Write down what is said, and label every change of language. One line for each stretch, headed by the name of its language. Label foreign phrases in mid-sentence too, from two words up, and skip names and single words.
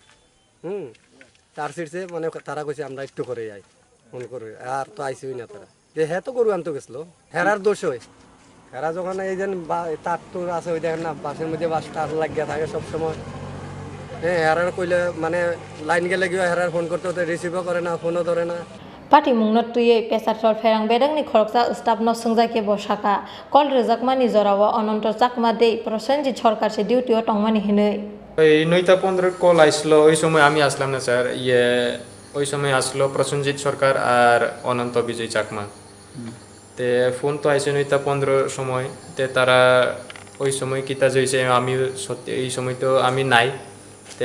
Bangla: তার ছিঁড়ছে মানে তারা কইছে আমরা একটু করে যাই ফোন করে আর তো আইসিই না তারা যে হ্যাঁ তো গরু আনতে গেছিলো হেরার দোষ হয় হেরা যখন এই যে তার তো আছে ওই দেখেন না বাসের মধ্যে বাস তার লাগিয়া থাকে সবসময় হ্যাঁ হেরার কইলে মানে লাইন গেলে গিয়ে হেরার ফোন করতে হতে রিসিভও করে না ফোনও ধরে না
Kok Borok: Pati mungno tuye pesatol ferang bedang ni khoroksa staff no sungjake bosaka kol rejakmani jorawa ononto chakma dei Prosenjit সরকার se duty o tongmani hinei
Bangla: এই 9:15 কল আসলো ওই সময় আমি আসলাম না স্যার ওই সময় আসলো প্রসেনজিৎ সরকার আর অনন্ত বিজয় চাকমা তে ফোন তো আইছে 9:15 সময় তে তারা ওই সময় কিতা হইছে আমি সত্যি এই সময় তো আমি নাই তে